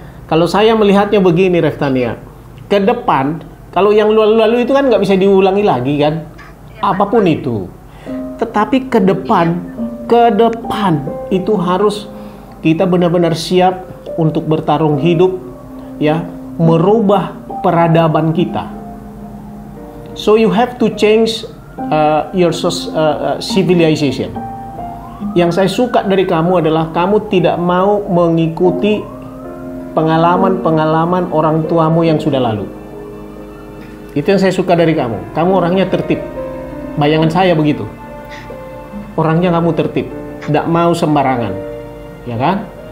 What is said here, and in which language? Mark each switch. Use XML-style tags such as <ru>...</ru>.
<id>Kalau saya melihatnya begini Reftania, ke depan kalau yang lalu-lalu itu kan nggak bisa diulangi lagi kan, apapun itu. Tetapi ke depan itu harus kita benar-benar siap untuk bertarung hidup, ya, merubah peradaban kita.</id> <en>So you have to change your civilization.</en> <id>Yang saya suka dari kamu adalah kamu tidak mau mengikuti pengalaman orang tuamu yang sudah lalu. Itu yang saya suka dari kamu. Kamu orangnya tertib. Bayangan saya begitu. Orangnya kamu tertib, tidak mau sembarangan, ya kan?</id>